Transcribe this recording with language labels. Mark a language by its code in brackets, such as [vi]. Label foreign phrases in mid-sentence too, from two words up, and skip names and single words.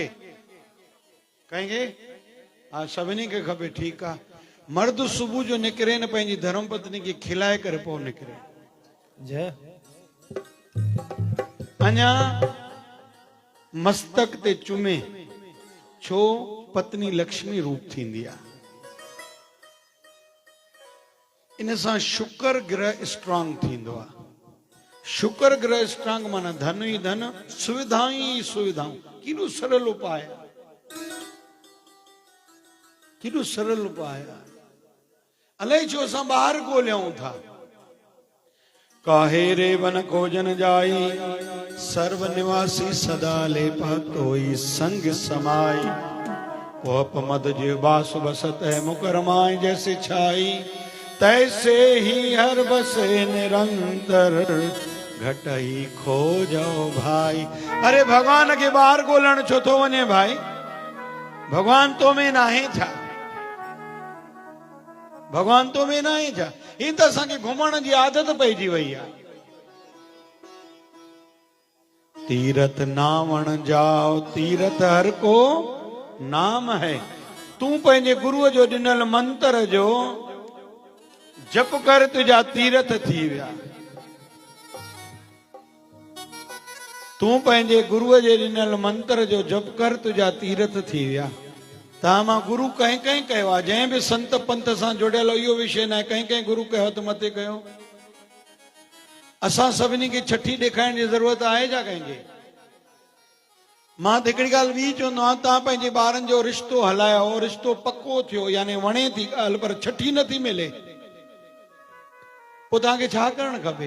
[sd] कंहिंखे? हा सभिनी खे खपे। ठीकु आहे। मर्द सुबुह जो निकिरे न पंहिंजी धर्म पत्नी खे खिलाए करे पोइ निकिरे। जय। अञा मस्तक ते चुमे, छो पत्नी लक्ष्मी रूप थींदी आहे। इन सां शुक्र ग्रह स्ट्रांग थींदो आहे। शुक्र ग्रह स्ट्रांग माना धन ही धन, सुविधाएं ही सुविधाऊं। केॾो सरल उपाय, केॾो सरल उपाय। अलाए छो असां ॿाहिरि ॻोल्हियूं था। [hi] काहे रे वन खोजन जाई, सर्व निवासी सदा लेपा तोई संग समाई। कोप मद जीव बास बसत है मुकरमाए, जैसे छाई तैसे ही हर बसे निरंतर, घट ही खोजो भाई। [sd] अरे भगवान के ॿाहिरि ॻोल्हण छो थो वञे भाई? भगवान तो में नाहे छा? भगवान तो में नाहे छा? ही त असांखे घुमण जी आदत पइजी वई आहे। [hi] तीरथ नावण जाओ, तीरथ हर को नाम है। [sd] तूं पंहिंजे गुरुअ जो ॾिनल मंत्र जो जप कर, तुंहिंजा तीरथ थी विया। तूं पंहिंजे गुरुअ जे ॾिनल मंत्र जो जप कर, तुंहिंजा तीरथ थी विया। तव्हां मां गुरु कंहिं कंहिं कयो आहे? जंहिं बि संत पंथ सां जुड़ियल इहो विषय न आहे, कंहिं कंहिं गुरु कयो हथ मथे कयो। असां सभिनी खे छठी ॾेखारण जी ज़रूरत आहे छा कंहिंखे? मां त हिकिड़ी ॻाल्हि ॿी चवंदो आहियां, तव्हां पंहिंजे ॿारनि जो रिश्तो हलायो, रिश्तो पको थियो, यानी वणे थी ॻाल्हि, पर छठी नथी मिले, पोइ तव्हांखे छा करणु खपे?